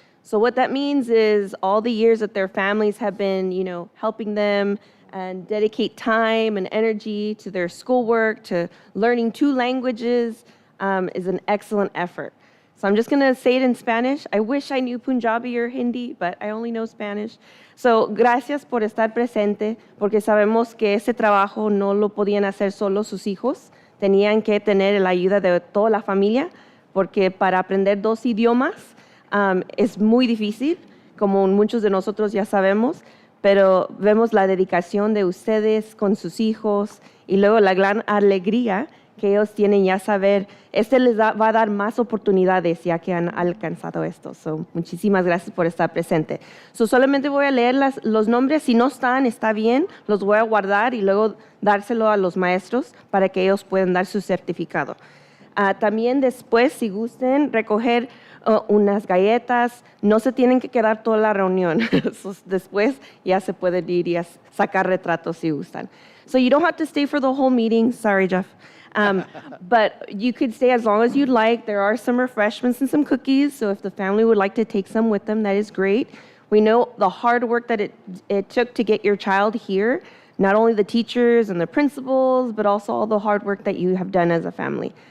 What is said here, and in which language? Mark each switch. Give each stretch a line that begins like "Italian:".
English: So what that means is all the years that their families have been, helping them and dedicate time and energy to their schoolwork, to learning 2 languages, is an excellent effort. So I'm just going to say it in Spanish. I wish I knew Punjabi or Hindi, but I only know Spanish.
Spanish: So, gracias por estar presente, porque sabemos que ese trabajo no lo podían hacer solo sus hijos. Tenían que tener la ayuda de toda la familia, porque para aprender 2 idiomas es muy difícil, como muchos de nosotros ya sabemos, pero vemos la dedicación de ustedes con sus hijos y luego la gran alegría que ellos tienen ya saber, les va a dar más oportunidades ya que han alcanzado esto. So, muchísimas gracias por estar presente. So, solamente voy a leer los nombres, si no están, está bien, los voy a guardar y luego dárselo a los maestros para que ellos puedan dar su certificado. También después, si gusten, recoger unas galletas, no se tienen que quedar toda la reunión. So, después ya se pueden ir y sacar retratos si gustan.
English: So you don't have to stay for the whole meeting. Sorry, Jeff. But you could stay as long as you'd like. There are some refreshments and some cookies, so if the family would like to take some with them, that is great. We know the hard work that it took to get your child here, not only the teachers and the principals, but also all the hard work that you have done as a family.